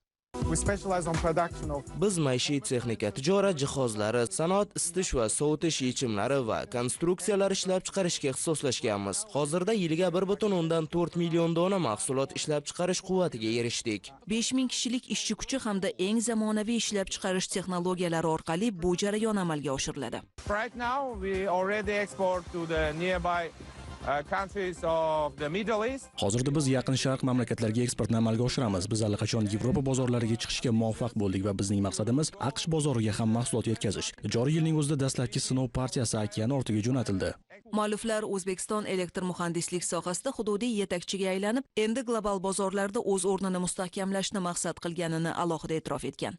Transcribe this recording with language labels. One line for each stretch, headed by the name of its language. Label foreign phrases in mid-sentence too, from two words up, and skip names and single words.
Uzbek: Biz maishiy texnika, tijorat jihozlari, sanoat isitish va sovutish yechimlari va konstruksiyalar ishlab chiqarishga ixtisoslashganmiz. Hozirda yiliga 1,4 million dona mahsulot ishlab chiqarish quvvatiga erishdik. 5000 kishilik ishchi kuchi hamda eng zamonaviy ishlab chiqarish texnologiyalari orqali bu jarayon amalga oshiriladi.
English: Right now we already export to the nearby countries of the Middle East.
Uzbek: Hozirda biz yaqin sharq mamlakatlariga eksportni amalga oshiramiz. Biz allaqachon Yevropa bozorlariga chiqishga muvaffaq bo'ldik va bizning maqsadimiz AQSh bozoriga ham mahsulot yetkazish. Joriy yilning o'zida dastlabki sinov partiyasi okean ortiga jo'natildi. Mualliflar O'zbekiston elektr muhandislik sohasida hududiy yetakchiga aylanib, endi global bozorlarda o'z o'rnini mustahkamlashni maqsad qilganini alohida e'tirof etgan.